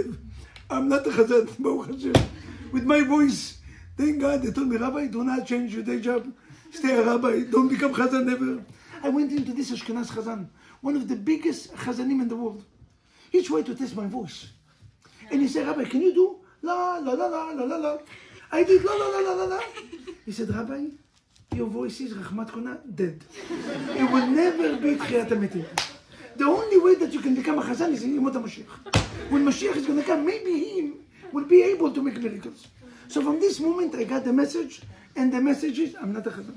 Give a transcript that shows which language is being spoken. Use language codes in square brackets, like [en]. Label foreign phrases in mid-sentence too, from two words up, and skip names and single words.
[en] I'm not a Chazan, [he] ברוך השם. [en] With my voice, thank God, they told me, Rabbi, do not change your day job. Stay a Rabbi, don't become Chazan never. I went into this [he] אשכנז חזן, [en] one of the biggest Chazanim in the world. He tried to test my voice. And he said, Rabbi, can you do la, la, la, la, la, la, la? I did la, la, la, la, la, la. He said, Rabbi, your voice is Rahmat Kona, dead. It will never be [he] תחיית המתים. [en] The only way that you can become a Chazan is in [he] ימות המשיח. [en] When Mashiach is going to come, maybe he will be able to make miracles. So from this moment, I got the message, and the message is, I'm not a Chazan.